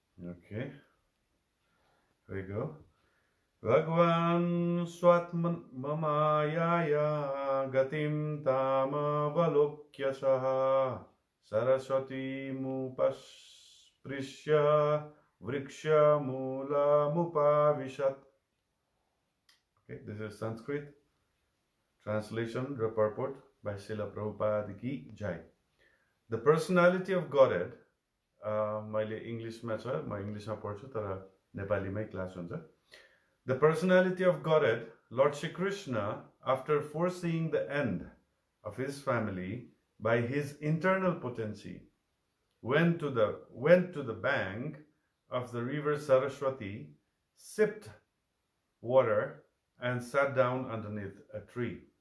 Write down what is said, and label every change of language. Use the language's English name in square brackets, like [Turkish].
[English] Okay, here we go. [Sanskrit] Bhagavān svātma-māyāyā gatiṁ tam avalokya sarasvatīm upaspṛśya vṛkṣa-mūlam upāviśat. [English] Okay, this is Sanskrit translation, the purport by Srila Prabhupada ki Jai. The personality of Godhead, [Nepali] मैले इङ्ग्लिशमा छ, म इङ्ग्लिशमा पढ्छु तर नेपालीमै class हुन्छ. [English] The personality of Godhead, Lord Śrī Kṛṣṇa, after foreseeing the end of his family by his internal potency, went to the bank of the river Sarasvatī, sipped water, and sat down underneath a tree.